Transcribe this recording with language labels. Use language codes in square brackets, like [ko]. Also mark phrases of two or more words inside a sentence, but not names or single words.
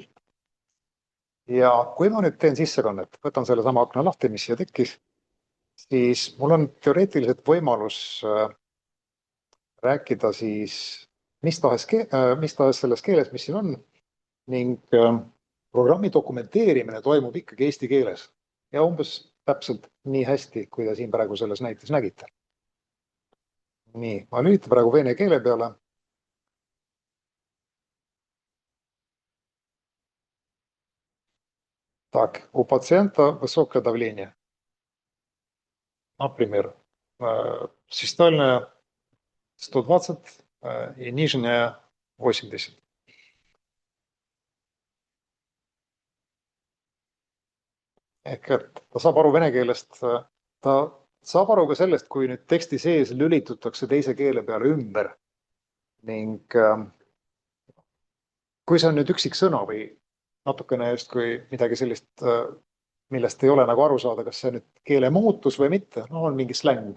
[et] Ja kui ma nüüd teen sissekannet, võtan selle sama akna lahti, mis siia tekkis, siis mul on teoreetiliselt võimalus rääkida siis mis tahes selles keeles, mis siin on, ning programmi dokumenteerimine toimub ikkagi eesti keeles ja umbes täpselt nii hästi, kui te siin praegu selles näites nägite. Nii, ma lülitan praegu vene keele peale. [ru] Так, у пациента высокое давление. Например, систольное 120 и нижнее 80. [et] Ehk et ta saab aru vene keelest, ta saab aru ka sellest, kui nüüd teksti sees lülitutakse teise keele peale ümber. Ning kui see on nüüd üksik sõna või natukene just kui midagi sellist, millest ei ole nagu aru saada, kas see nüüd keele muutus või mitte, on mingi släng.